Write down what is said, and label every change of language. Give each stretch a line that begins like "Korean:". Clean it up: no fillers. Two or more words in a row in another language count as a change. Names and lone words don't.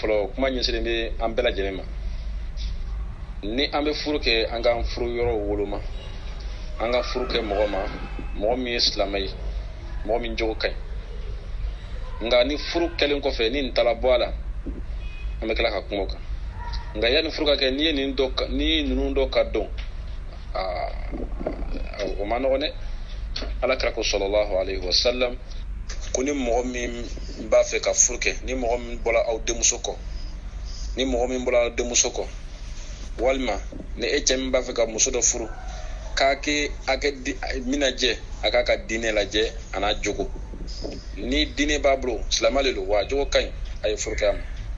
Bambara: fɔlɔ kuma ɲɛsinnen bɛ an bɛɛ lajɛlen ma ni an bɛ furu kɛ an k'an furu yɔrɔw woloma an ka furu kɛ mɔgɔ ma mɔgɔ min ye silamɛ ye mɔgɔ min jogo ka ɲi nka ni furu kɛlen kɔfɛ ni nin taara bɔ a la an bɛ tila ka kuma o kan nka yanni furu ka kɛ n'i ye ninnu dɔ ka dɔn o ma nɔgɔn dɛ ala kira ko
Arabic: صلى الله عليه وسلم
Bambara: ko ni mɔgɔ min b'a fɛ ka furu kɛ ni mɔgɔ min bɔra aw denmuso kɔ walima ni e cɛ min b'a fɛ ka muso dɔ furu k'a kɛ mina jɛ a k'a ka diinɛ lajɛ a n'a jogo ni diinɛ b'a bolo silamɛ de don wa jogo ka ɲi a ye furu kɛ a ma